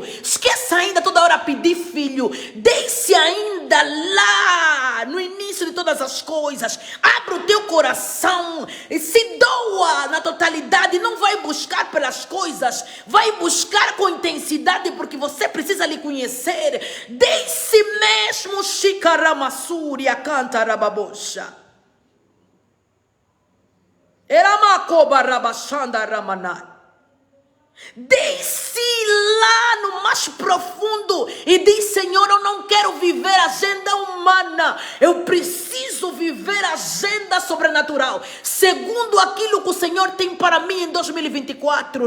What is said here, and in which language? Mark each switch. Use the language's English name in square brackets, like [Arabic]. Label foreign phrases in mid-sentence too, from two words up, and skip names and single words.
[Portuguese] Esqueça ainda toda hora pedir filho. Deixe ainda lá no início de todas as coisas. Abra o teu coração e se doa na totalidade. Não vai buscar pelas coisas. Vai buscar com intensidade porque você precisa lhe conhecer. Deixe mesmo Shikaramassúria canta rababosha. Eramakoba rabashanda ramanai. Desce lá no mais profundo e diz: Senhor, eu não quero viver a agenda humana, eu preciso viver a agenda sobrenatural, segundo aquilo que o Senhor tem para mim em 2024.